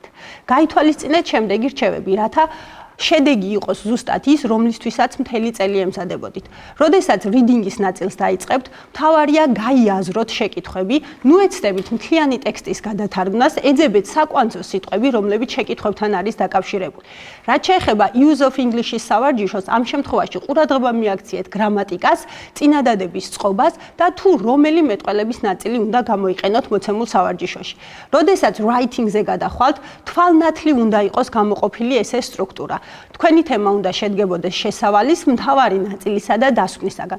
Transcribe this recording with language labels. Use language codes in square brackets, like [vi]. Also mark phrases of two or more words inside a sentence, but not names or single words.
[ka] გაითვალისწინეთ შემდეგი რჩევები, რათა შედეგი იყოს ზუსტად ის, რომლისთვისაც მთელი წელი ემზადებოდით. როდესაც რიდინგის ნაწილს დაიწყებთ, მთავარია გაიაზროთ შეკითხვები, ნუ ეცდებით მთლიანი ტექსტის გადათარგმნას, ეძებეთ საკვანძო სიტყვები, რომლებიც შეკითხვებთან არის დაკავშირებული. რაც შეეხება [en] use of English- [ka] ის სავარჯიშოს, ამ შემთხვევაში ყურადღება მიაქციეთ გრამატიკას, წინადადების წყობას და თუ რომელი მეტყველების ნაწილი უნდა გამოიყენოთ მოცემულ სავარჯიშოში. როდესაც writing-ზე გადახვალთ, თვალნათლი უნდა იყოს გამოყოფილი ესე სტრუქტურა. თქვენი თემა უნდა შედგებოდეს შესავალის, მთავარი ნაწილისა და დასკვნისაგან.